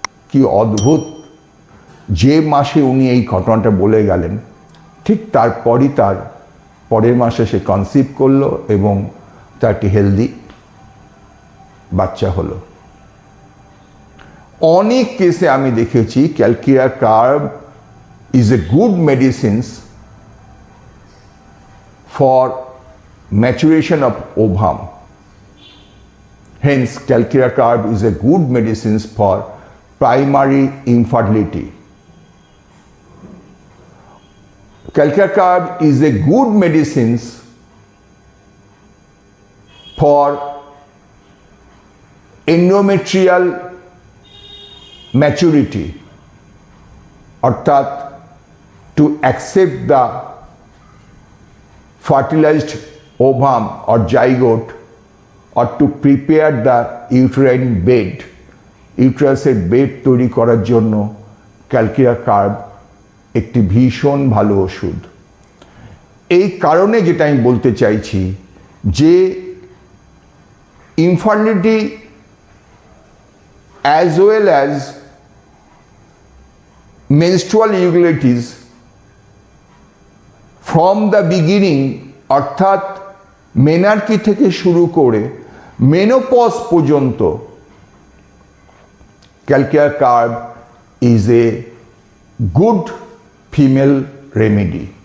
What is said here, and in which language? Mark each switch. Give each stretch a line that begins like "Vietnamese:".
Bangla: কি অদ্ভুত, যে মাসে উনি এই ঘটনাটা বলে গেলেন ঠিক তারপরই তার পরের মাসে সে কনসিভ করলো এবং তার একটি হেলদি বাচ্চা হলো। অনেক কেসে আমি দেখেছি
English: Calcarea carb is a good medicines for maturation of ovum. Hence, Calcira carb is a good medicine for primary infertility. Calcira carb is a good medicine for endometrial maturity,
Bangla: অর্থাৎ
English: to accept the fertilized ovum or zygote, or to prepare the uterine bed,
Bangla: ইউটেরাসের bed তৈরি করার জন্য ক্যালকিয়া carb একটি ভীষণ ভালো ওষুধ। এই কারণে যেটা আমি বলতে চাইছি যে
English: infertility as well as menstrual irregularities from the beginning,
Bangla: অর্থাৎ মেনার্কি থেকে শুরু করে মেনোপজ পর্যন্ত
English: Calcarea carb is a good female remedy.